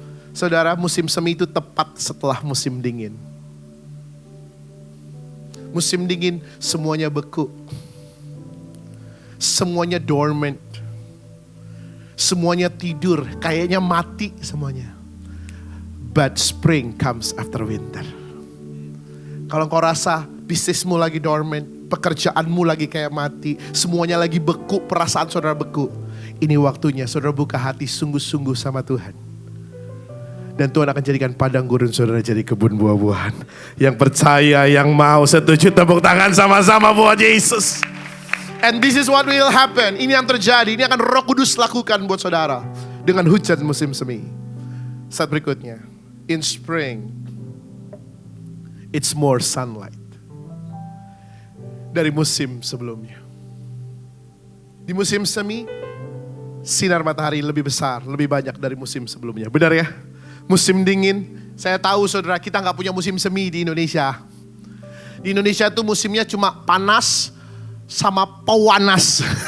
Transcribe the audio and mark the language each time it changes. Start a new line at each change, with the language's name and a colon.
Indonesian: Saudara, musim semi itu tepat setelah musim dingin. Musim dingin semuanya beku. Semuanya dormant. Semuanya tidur, kayaknya mati semuanya.
English: But spring comes after winter.
Indonesian: Kalau kau rasa bisnismu lagi dormant, pekerjaanmu lagi kayak mati, semuanya lagi beku, perasaan saudara beku. Ini waktunya saudara buka hati sungguh-sungguh sama Tuhan. Dan Tuhan akan jadikan padang gurun saudara jadi kebun buah-buahan. Yang percaya, yang mau, setuju, tepuk tangan sama-sama buat Yesus.
English: And this is what will happen.
Indonesian: Ini yang terjadi. Ini akan Roh Kudus lakukan buat saudara. Dengan hujan musim semi. Saat berikutnya.
English: In spring, it's more sunlight.
Indonesian: Dari musim sebelumnya. Di musim semi, sinar matahari lebih besar, lebih banyak dari musim sebelumnya. Benar ya? Musim dingin, saya tahu saudara kita gak punya musim semi di Indonesia. Di Indonesia tuh musimnya cuma panas sama pewanas.